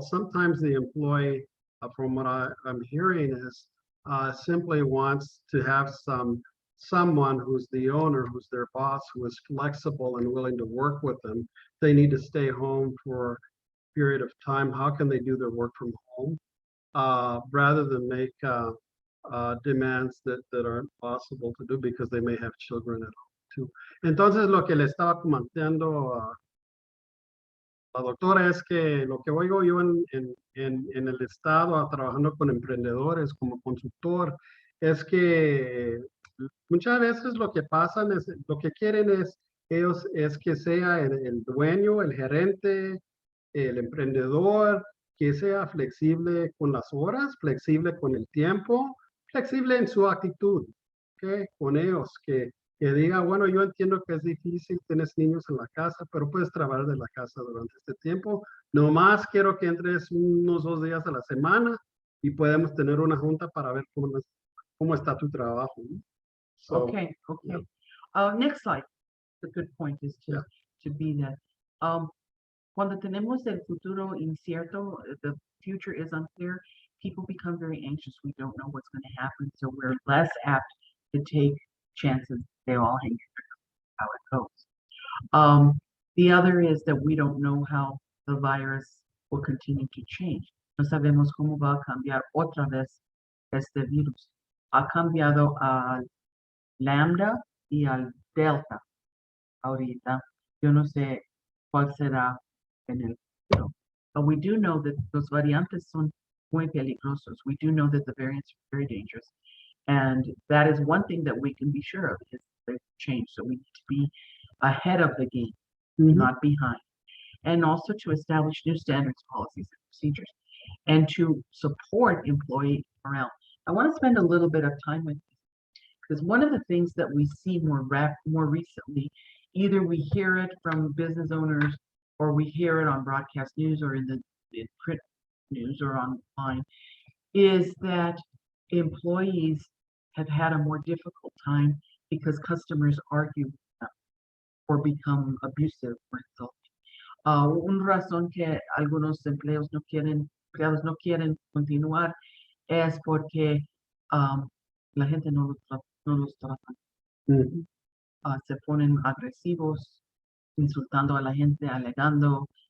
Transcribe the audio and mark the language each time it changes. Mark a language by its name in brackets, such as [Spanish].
[English] Sometimes the employee, from what I'm hearing, is simply wants to have someone who's the owner, who's their boss, who is flexible and willing to work with them. They need to stay home for a period of time. How can they do their work from home? Rather than make demands that aren't possible to do because they may have children at home too. [Spanish] Entonces, lo que le estaba comentando a la doctora es que lo que oigo yo en el estado trabajando con emprendedores como consultor es que muchas veces lo que pasan es, lo que quieren es ellos es que sea el dueño, el gerente, el emprendedor, que sea flexible con las horas, flexible con el tiempo, flexible en su actitud, ¿ok? Con ellos, que diga, bueno, yo entiendo que es difícil, tienes niños en la casa, pero puedes trabajar de la casa durante este tiempo. Nomás quiero que entres unos 2 días a la semana y podemos tener una junta para ver cómo está tu trabajo. [English] So, okay. Next slide. The good point is to be that. [Spanish] Cuando tenemos el futuro incierto, [English] the future is unclear, people become very anxious. We don't know what's going to happen, so we're less apt to take chances. They all hang how it goes. The other is that we don't know how the virus will continue to change. [Spanish] No sabemos cómo va a cambiar otra vez este virus. Ha cambiado al lambda y al delta ahorita. Yo no sé cuál será en el futuro. [English] But we do know that [Spanish] los variantes son muy peligrosos. [English] We do know that the variants are very dangerous. And that is one thing that we can be sure of is the change. So we need to be ahead of the game, not behind. And also to establish new standards, policies, and procedures, and to support employee morale. I want to spend a little bit of time with you because one of the things that we see more recently, either we hear it from business owners or we hear it on broadcast news or in print news or online, is that employees have had a more difficult time because customers argue or become abusive or insulting. [Spanish] Una razón que algunos empleados no quieren continuar es porque la gente no los trata. Se ponen agresivos, insultando a la gente, alegando,